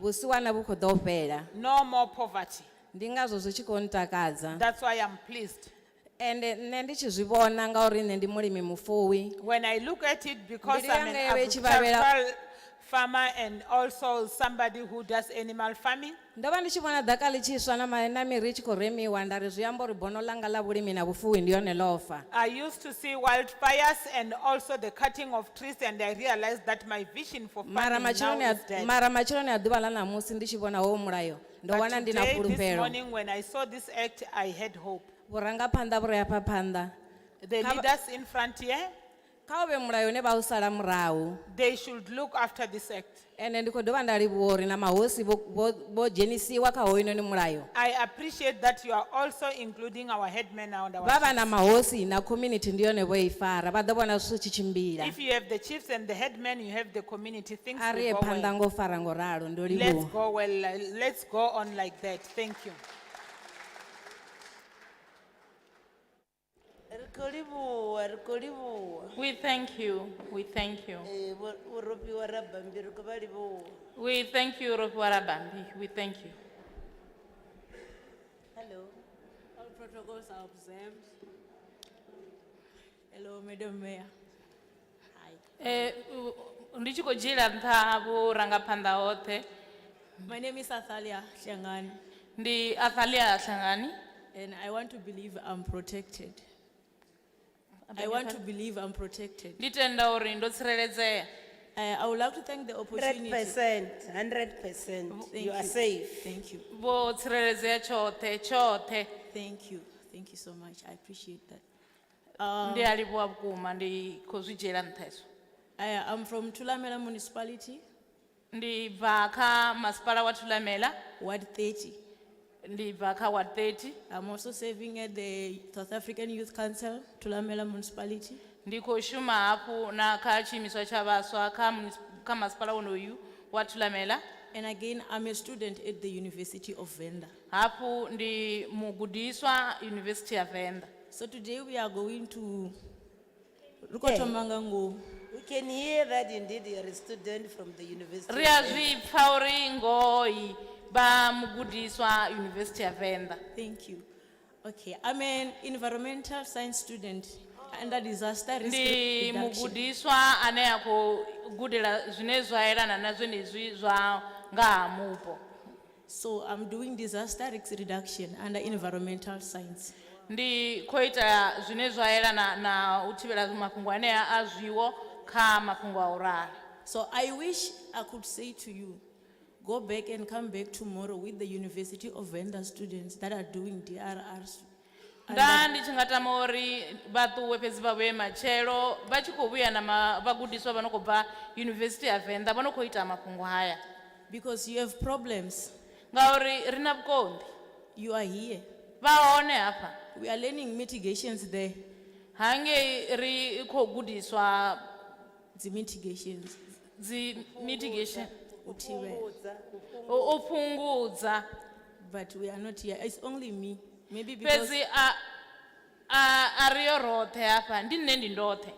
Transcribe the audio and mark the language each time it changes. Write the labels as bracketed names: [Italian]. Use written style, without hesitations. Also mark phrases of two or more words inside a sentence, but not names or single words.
[English] No more poverty. That's why I'm pleased. When I look at it, because I'm an agricultural farmer and also somebody who does animal farming. [Venda] ndo vha ndi tshi vhona ḓaka ḽi tshi swa na miri i tshi khou remiwa nda ri zwi amba uri bono langa ḽa vhulimi na vhufuwi ndi yone ḽo fa. [English] I used to see wildfires and also the cutting of trees, and I realized that my vision for [Venda] mara [English] farming now [Venda] matsheloni [English] is dead. [Venda] a ḓuvha ḽa ṋamusi ndi tshi vhona howo mulayo ndo [English] But [Venda] wana ndi na [English] today, this [Venda] fhulufhelo. [English] morning, when I saw this act, I had hope. [Venda] vhurangaphanḓa vhu re afha phanḓa [English] The leaders in front here, [Venda] kha u vhe mulayo une vha u sala murahu. [English] they should look after this act. [Venda] ende ndi khou dovha nda livhuwa uri na mahosi vho dzhenisiwa kha hoyunoni mulayo. [English] I appreciate that you are also including our headmen and our [Venda] vha vha [English] chiefs. [Venda] na mahosi na community ndi yone vho i fara vha ḓo vhona zwithu tshi tshimbila. [English] If you have the chiefs and the headmen, you have the community. Things [Venda] a ri ye [English] will go [Venda] phanḓa [English] well. [Venda] ngo fara ngo ralo ndo [English] Let's [Venda] livhuwa. [English] go well. Let's go on like that. Thank you. [Venda] Ri khou livhuwa. [English] We thank you. We thank you. [Venda] Vho Ropiwa Rabambi ri khou vha livhuwa. [English] We thank you, Ropiwa Bambi. We thank you. Hello. All protocols are observed. Hello, Madam Mayor. [Venda] Ndi tshi khou dzhiela nṱha vhurangaphanḓa hoṱhe. [English] My name is Athalia Shangani, [Venda] Ndi Athalia Hlangani. [English] and I want to believe I'm protected. I want to believe I'm protected. [Venda] Ndi tenda uri ndo tsireledzea. [English] I would like to thank the opportunity. 100%. Thank You are you. safe. Thank you. [Venda] Vho tsireledzea tshoṱhe. [English] Thank you. Thank you so much. I appreciate that. [Venda] Ndi a livhuwa vhukuma ndi khou zwi dzhiela nṱha hezwo. [English] I'm from Thulamela Municipality, [Venda] Ndi bva kha masipala wa Thulamela. [English] Ward 30. [Venda] Ndi bva kha Ward 30. [English] I'm also serving at the South African Youth Council, Thulamela Municipality. [Venda] Ndi khou shuma hafhu na kha tshiimiswa tsha vhaswa kha masipala wonoyu wa Thulamela. [English] And again, I'm a student at the University of Venda. [Venda] Hafhu ndi mugudiswa University ya Venda. [English] So today we are going to We can hear that indeed you are a student from the University. [Venda] Ri a zwi pfa uri ngoi ba mugudiswa University ya Venda. [English] Thank you. Okay, I'm an environmental science student under disaster risk [Venda] Ndi [English] reduction. [Venda] mugudiswa ane a khou gudela zwine zwa elana na zwenezwi zwa nga ha mupo. [English] So I'm doing disaster risk reduction under environmental science. [Venda] Ndi khou ita zwine zwa elana na u thivhela mafhungo anea a zwiwo kha mafhungo a u rala. [English] So I wish I could say to you, go back and come back tomorrow with the University of Venda students that are doing DRRs. [Venda] Nda ndi tshi nga tama uri vha ṱuwe fhedzi vha vhuye matshelo vha tshi khou vhuya na vhagudiswa vha no khou bva University ya Venda vha no khou ita mafhungo haya. [English] Because you have problems. [Venda] Ngauri ri na vhukonḓi. [English] You are here. [Venda] Vha hone hafha. [English] We are learning mitigations there. [Venda] Hangei ri khou gudiswa [English] The mitigations. mitigation. [Venda] U fhungudza. [English] But we are not here. It's only me. Maybe because [Venda] Fhedzi a ri yo roṱhe hafha ndi nne ndi ndoṱhe.